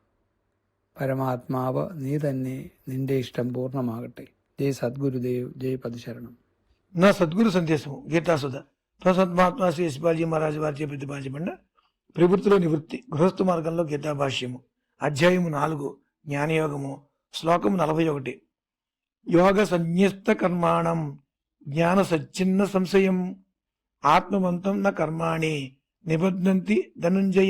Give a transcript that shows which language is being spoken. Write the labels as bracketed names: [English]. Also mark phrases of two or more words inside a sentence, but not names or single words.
[Malayalam] പരമാത്മാവ് നീ തന്നെ, നിന്റെ ഇഷ്ടം പൂർണ്ണമാകട്ടെ. ജയ് സദ്ഗുരുദേവ്, [Telugu] జై పదశరణం. నా సద్గురు సందేశము గీతాసుధ ప్రసద్మాత్మా శ్రీ యశ్పాల్జీ మహారాజు వారిచే ప్రతిపాదించబడిన ప్రవృత్తిలో నివృత్తి గృహస్థ మార్గంలో గీతాభాష్యము అధ్యాయము 4 జ్ఞానయోగము శ్లోకము 41. [Sanskrit] యోగ సంన్యస్త కర్మాణం జ్ఞాన సచ్చిన్న సంశయం ఆత్మవంతం న కర్మాణి నిబధ్నంతి ధనుంజయ.